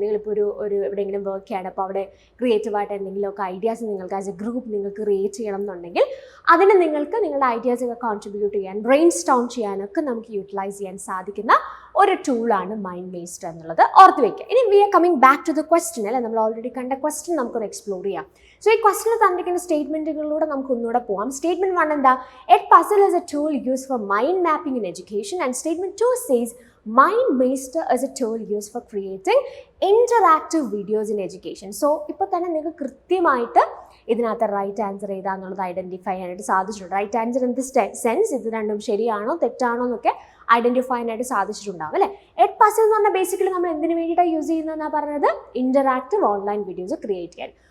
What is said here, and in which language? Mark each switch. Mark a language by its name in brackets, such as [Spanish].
[Malayalam] നിങ്ങളിപ്പോൾ ഒരു എവിടെയെങ്കിലും വർക്ക് ചെയ്യണം, അപ്പോൾ അവിടെ ക്രിയേറ്റീവായിട്ട് എന്തെങ്കിലുമൊക്കെ ഐഡിയാസ് നിങ്ങൾക്ക് ആസ് എ ഗ്രൂപ്പ് നിങ്ങൾക്ക് ക്രിയേറ്റ് ചെയ്യണം എന്നുണ്ടെങ്കിൽ അതിന് നിങ്ങൾക്ക് നിങ്ങളുടെ ഐഡിയാസൊക്കെ കോൺട്രിബ്യൂട്ട് ചെയ്യാൻ, ബ്രെയിൻ സ്റ്റോം ചെയ്യാനൊക്കെ നമുക്ക് യൂട്ടിലൈസ് ചെയ്യാൻ സാധിക്കുന്ന ഒരു ടൂളാണ് മൈൻഡ് മേസ്റ്റർ എന്നുള്ളത് ഓർത്ത് വയ്ക്കുക. ഇനി V are coming back to the question അല്ലേ, നമ്മൾ ഓൾറെഡി കണ്ട ക്വസ്റ്റ്യൻ നമുക്കൊന്ന് എക്സ്പ്ലോർ ചെയ്യാം. സോ ഈ ക്വസ്റ്റ്യനിൽ തന്നിരിക്കുന്ന സ്റ്റേറ്റ്മെൻറ്റുകളിലൂടെ നമുക്ക് ഒന്നുകൂടെ പോകാം. സ്റ്റേറ്റ്മെൻറ്റ് 1 എന്താ? [English] Edpuzzle is a tool used for mind mapping in education, and statement 2 says mind master is a tool used for creating interactive videos in education. [Malayalam] So ഇപ്പോൾ തന്നെ നിങ്ങൾക്ക് കൃത്യമായിട്ട് ഇതിനകത്ത് റൈറ്റ് ആൻസർ ഏതാണെന്നുള്ളത് ഐഡൻറ്റിഫൈ ചെയ്യാനായിട്ട് സാധിച്ചിട്ടുണ്ട്. Right answer in the sense ഇത് രണ്ടും ശരിയാണോ തെറ്റാണോ എന്നൊക്കെ ഐഡൻറ്റിഫൈ ചെയ്യാനായിട്ട് സാധിച്ചിട്ടുണ്ടാവും അല്ലേ. എഡ്പസിൽ എന്ന് പറഞ്ഞാൽ ബേസിക്കലി നമ്മൾ എന്തിനു വേണ്ടിയിട്ടാണ് യൂസ് ചെയ്യുന്നതെന്നാണ് പറഞ്ഞത്? ഇൻറ്ററാക്റ്റീവ് ഓൺലൈൻ വീഡിയോസ് ക്രിയേറ്റ് ചെയ്യാൻ.